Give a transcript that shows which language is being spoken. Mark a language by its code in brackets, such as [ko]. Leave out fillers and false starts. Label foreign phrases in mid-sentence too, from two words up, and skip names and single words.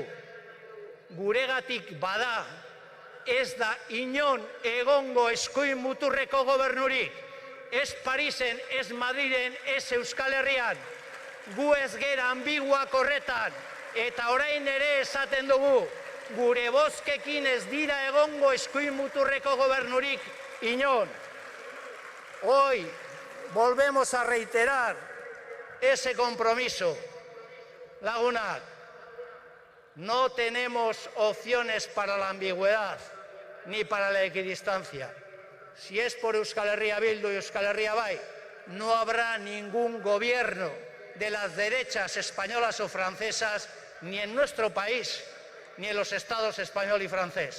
[eu] Guregatik bada, ez da inon egongo eskuin muturreko gobernurik, ez Parisen, ez Madrilen, ez Euskal Herrian. Gu ez gera ambiguak horretan, eta orain ere esaten dugu, gure bozkekin ez dira egongo eskuin muturreko gobernurik inon. [es] Hoy volvemos a reiterar ese compromiso. Lagunak, no tenemos opciones para la ambigüedad ni para la equidistancia. Si es por Euskal Herria Bildu y Euskal Herria Bai, no habrá ningún gobierno de las derechas españolas o francesas ni en nuestro país, ni en los estados español y francés.